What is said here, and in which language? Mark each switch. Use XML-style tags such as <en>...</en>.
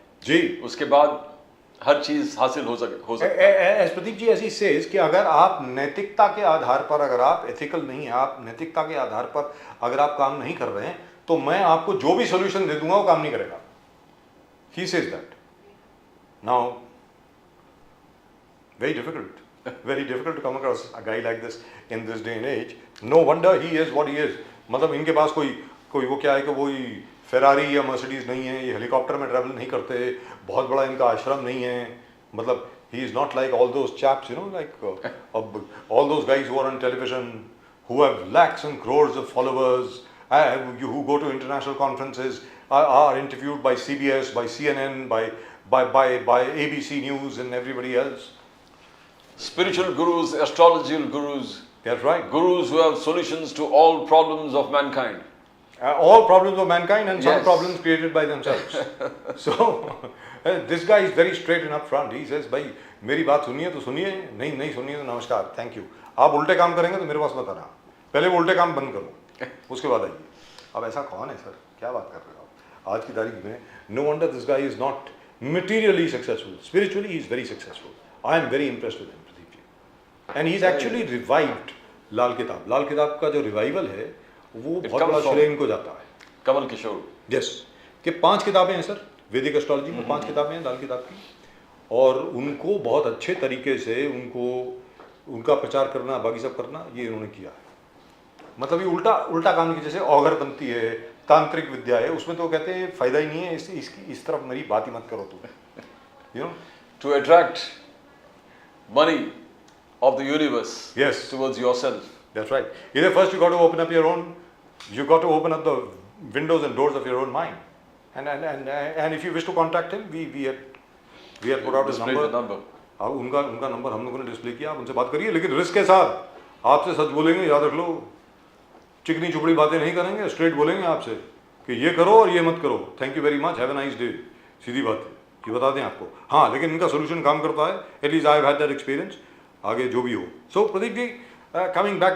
<hi>जी, उसके बाद हर चीज हासिल हो सकती</hi> <en>as Pradeep ji ऐसी says</en> <hi>कि अगर आप नैतिकता के आधार पर, अगर आप एथिकल नहीं है, आप नैतिकता के आधार पर अगर आप काम नहीं कर रहे हैं तो मैं आपको जो भी सोल्यूशन दे दूंगा वो काम नहीं करेगा.</hi> <en>He says that. Now very difficult to come across a guy like this in this day and age. No wonder he is what he is.</en> <hi>मतलब इनके पास कोई वो क्या है कि वो फेरारी या मर्सिडीज नहीं है, ये हेलीकॉप्टर में ट्रैवल नहीं करते, बहुत बड़ा इनका आश्रम नहीं है.</hi> <en>मतलब he is not like all those chaps, like all those guys who are on television who have lakhs and crores of followers, who go to international conferences, are interviewed by CBS, by CNN, by ABC News and everybody else. Spiritual gurus, astrological gurus. That's right. Gurus who have solutions to all problems of mankind. All problems of mankind and some Yes. problems created by themselves. So this guy is very straight and up front. He says,</en> <hi>भाई मेरी बात सुनिए तो सुनिए, नहीं सुनिए तो नमस्कार, थैंक यू. आप उल्टे काम करेंगे तो मेरे पास मत आना, पहले वो उल्टे काम बंद करो, उसके बाद आइए. अब ऐसा कौन है सर? क्या बात कर रहे हो आप आज की तारीख में?</hi> <en>No wonder this guy is not materially successful. Spiritually he is very successful. I am very impressed with him. And he's actually revived</en> <hi>लाल किताब का जो रिवाइवल है वो बहुत बड़ा श्रेय इनको जाता है. कमल किशोर. यस, कि 5 किताबें हैं सर वैदिक एस्ट्रोलॉजी में, 5 किताबें हैं लाल किताब की, और उनको बहुत अच्छे तरीके से उनका प्रचार करना, बाकी सब करना, ये इन्होंने किया है. मतलब ये उल्टा काम की, जैसे औगर बनती है, तांत्रिक विद्या है, उसमें तो कहते हैं फायदा ही नहीं है, इस तरफ मेरी बात ही मत करो तुम.</hi> <en>to attract money of the universe Yes. towards yourself. That's right. Either first you got to open up your own, you got to open up the windows and doors of your own mind. And if you wish to contact him, we had put out his Display number. the number.</en> <hi>अब उनका number हम लोगों ने display किया, आप उनसे बात करिए, लेकिन रिस्क के साथ आपसे सच बोलेंगे, याद रख लो, चिकनी चुपड़ी बातें नहीं करेंगे, स्ट्रेट बोलेंगे आपसे कि ये करो और ये मत करो,</hi> <en>thank you very much, have a nice day,</en> <hi>सीधी बात है, ये बता दें आपको। हाँ, लेकिन इनका सोल्यूशन काम करता है,</hi> <en>at least I have had that experience,</en> <hi>आगे जो भी हो। सो Pradeep ji,</hi> <en>coming back to</en>